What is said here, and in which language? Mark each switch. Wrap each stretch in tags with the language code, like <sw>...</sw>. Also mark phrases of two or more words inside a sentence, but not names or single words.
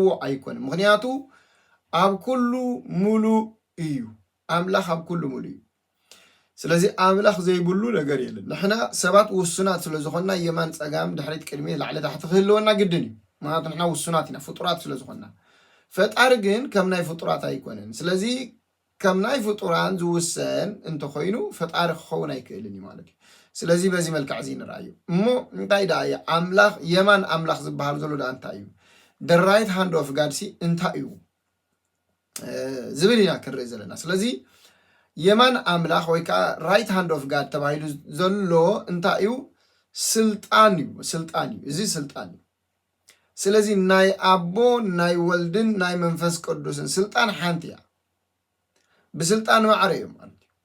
<ti>ኣይኮነን። ምክንያቱ ኣብ ኩሉ ሙሉእ እዩ። አምላክ ኣብ ኩሉ ሙሉእ እዩ። ስለዚ አምላክ ዘይብሉ ነገር የለን። ንሕና ሰባት ውሱናት ስለዝኾንና የማን ፀጋም ድሕሪት ቅድሚት ላዕሊ ታሕቲ ክህልወና ግድን እዩ። ምክንያቱ ንሕና ውሱናት ኢና ፍጡራት ስለዝኾንና። ፈጣሪ ግን ከም ናይ ፍጡራት ኣይኮነን። ስለዚ ከም ናይ ፍጡራን ዝውሰን እንተኮይኑ ፈጣሪ ክኸውን ኣይክእልን እዩ ማለት እዩ። ስለዚ በዚ መልክዕ እዚ ንርአዩ እሞ እንታይ ዳ አምላክ የማን አምላክ ዝበሃል ዘሎ ዳ እንታይ እዩ?</ti> <en>the right hand of God</en> <ti>ሲ እንታይ እዩ ዝብል ኢና ክንርኢ ዘለና። ስለዚ የማን አምላክ ወይ ከዓ</ti> <en>right hand of God</en> <ti>ተባሂሉ ዘሎ እንታይ እዩ? ስልጣን እዩ። ስልጣን እዩ። እዚ ስልጣን እዩ። ስለዚ ናይ አቦ ናይ ወልድን ናይ መንፈስ ቅዱስን ስልጣን ሓንቲ እያ። ብስልጣን ማዕረ እዩ ማለት</ti>